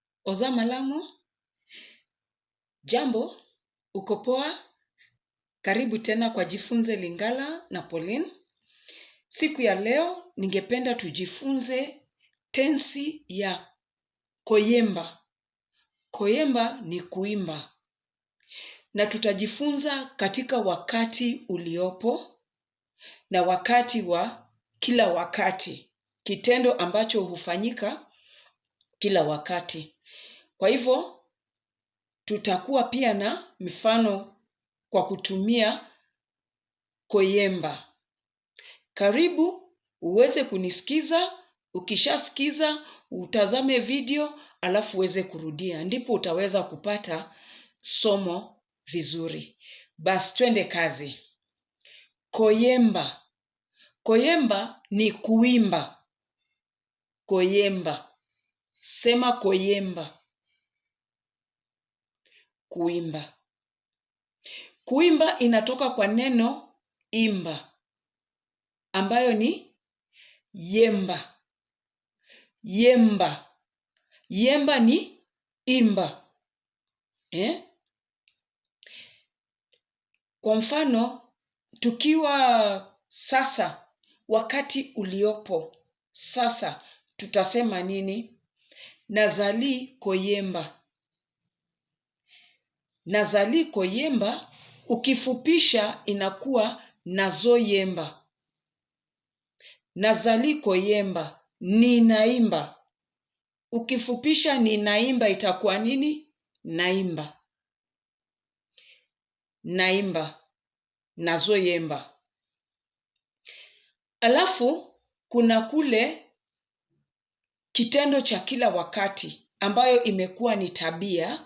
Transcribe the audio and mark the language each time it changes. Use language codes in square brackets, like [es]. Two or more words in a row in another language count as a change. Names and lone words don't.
[ln] Oza malamu, [sw] jambo, uko poa? Karibu tena kwa Jifunze Lingala na Pauline. Siku ya leo ningependa tujifunze tensi ya KO-YEMBA. KO-YEMBA ni kuimba. Na tutajifunza katika wakati uliopo na wakati wa kila wakati. Kitendo ambacho hufanyika kila wakati. Kwa hivyo, tutakuwa pia na mifano kwa kutumia KO-YEMBA. Karibu uweze kunisikiza, ukishasikiza, utazame video, alafu uweze kurudia. Ndipo utaweza kupata somo vizuri. Basi twende kazi. KO-YEMBA. KO-YEMBA ni kuimba. KO-YEMBA. Sema KO-YEMBA. Kuimba. Kuimba inatoka kwa neno imba, ambayo ni yemba. Yemba. Yemba ni imba. Kwa mfano, tukiwa sasa, wakati uliopo, sasa, tutasema nini? [ln] Nazali KO-YEMBA. Nazali KO-YEMBA, [sw] ukifupisha inakuwa [ln] Nazoyemba. Nazali KO-YEMBA, [sw] ninaimba. Ukifupisha ninaimba itakuwa nini? Naimba. Naimba. [ln] Nazoyemba. [sw] Alafu kuna kule kitendo cha kila wakati ambayo imekuwa ni tabia.